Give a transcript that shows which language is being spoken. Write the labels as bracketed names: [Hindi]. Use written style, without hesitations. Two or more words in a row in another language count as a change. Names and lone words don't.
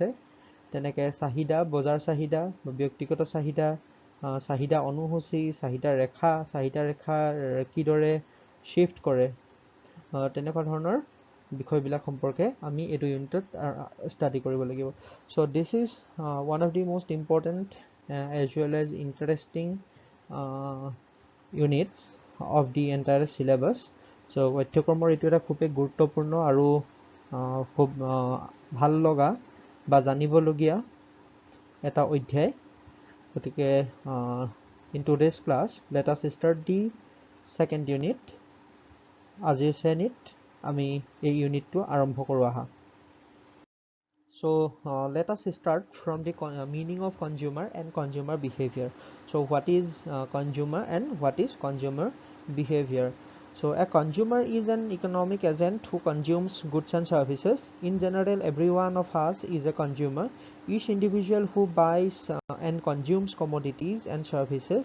[Assamese] তেনেকৈ চাহিদা, বজাৰ চাহিদা, ব্যক্তিগত চাহিদা, চাহিদা অনুসূচী, চাহিদা ৰেখা কিদৰে শিফ্ট কৰে, তেনেকুৱা ধৰণৰ বিষয়বিলাক সম্পৰ্কে আমি এইটো ইউনিটত ষ্টাডি কৰিব লাগিব। [English] So this is one of the most important as well as interesting units of the entire syllabus. [Assamese] So পাঠ্যক্ৰমৰ এইটো এটা খুবেই গুৰুত্বপূৰ্ণ আৰু খুব ভাল লগা বা জানিবলগীয়া এটা অধ্যায়। [English] গতিকে in today's class let us start the second unit. [Assamese] আজিৰ শ্ৰেণীত আমি এই ইউনিটটো আৰম্ভ কৰোঁ আহা। [English] So let us start from the meaning of consumer and consumer behavior. So what is consumer and what is consumer behavior? So a consumer is an economic agent who consumes goods and services. In general, every one of us is a consumer. Each individual who buys and consumes commodities and services.